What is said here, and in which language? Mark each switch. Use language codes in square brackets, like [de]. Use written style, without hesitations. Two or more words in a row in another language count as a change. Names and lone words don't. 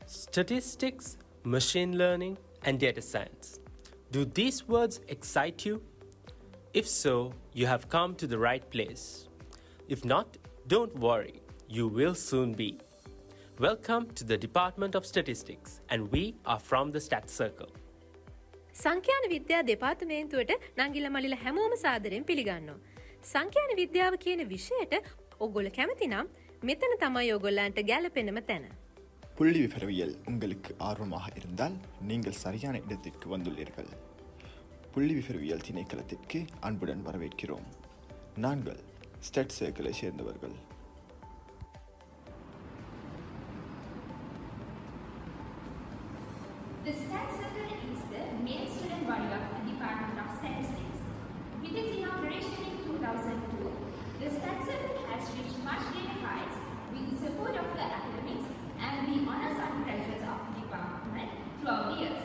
[en] Statistics, machine learning, and data science. Do these words excite you? If so, you have come to the right place. If not, don't worry, you will soon be. Welcome to the Department of Statistics, and we are from the Stats Circle. [si] සංඛ්‍යාන විද්‍යා දෙපාර්තමේන්තුවට නංගිල මල්ලිල හැමෝම සාදරයෙන් පිළිගන්නවා. සංඛ්‍යාන විද්‍යාව කියන විෂයට ඔයගොල්ලෝ කැමති නම් මෙතන තමයි ඔයගොල්ලන්ට ගැළපෙනම තැන. [ta] புள்ளி விவரவியல் உங்களுக்கு ஆர்வமாக இருந்தால் நீங்கள் சரியான இடத்திற்கு வந்துள்ளீர்கள். புள்ளி விவரவியல் திணைக்களத்திற்கு அன்புடன் வரவேற்கிறோம். நாங்கள் ஸ்டட் சர்க்கிளை சேர்ந்தவர்கள். [en] The Stats Circle is the main student body of the Department of Statistics. With its inauguration in 2002, the Stats Circle has reached much greater heights with the support of the academics and the honors undergraduates of the department throughout the years.